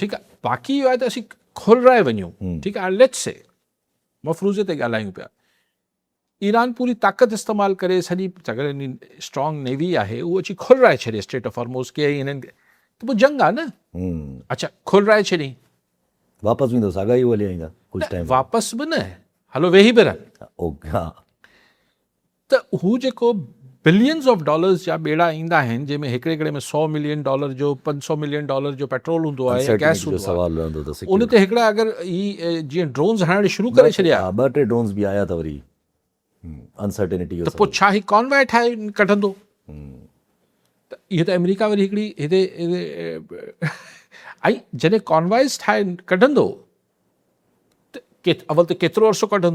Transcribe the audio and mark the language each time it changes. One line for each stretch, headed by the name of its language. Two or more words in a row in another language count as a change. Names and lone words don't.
Sindhi: ठीकु आहे, बाक़ी इहो आहे त असीं खोलराए वञूं, ठीकु आहे,
English: let's say
Sindhi: मफ़रूज़े ते ॻाल्हायूं पिया, ईरान पूरी ताक़त इस्तेमालु करे सॼी अगरि
English: strong navy
Sindhi: आहे उहो अची खोलराए छॾे स्टेट ऑफ हॉर्मोज़ खे, हिननि खे, त पोइ जंग आहे न। अच्छा, खोलराए छॾी, वापसि वेंदो साॻा ई हली ईंदा कुझु टाइम, वापसि बि न, हलो वेही बि रहनि। त हू जेको
English: billions of dollars
Sindhi: जा ॿेड़ा ईंदा आहिनि, जंहिंमें हिकिड़े हिकिड़े में $100 मिलियन जो, $500 मिलियन जो पेट्रोल हूंदो आहे या गैस हूंदो आहे, उन ते हिकिड़ा अगरि ही जीअं ड्रोन्स हणणु शुरू करे छॾिया, 2-3 ड्रोन्स बि आया त वरी अनसर्टेनिटी, त पोइ छा ही कॉन्वॉय ठाहे कढंदो? त इहो त अमेरिका वरी हिकिड़ी हिते ऐं जॾहिं कॉन्वॉयस ठाहे कढंदो त अवल त केतिरो अर्सो कढंदो,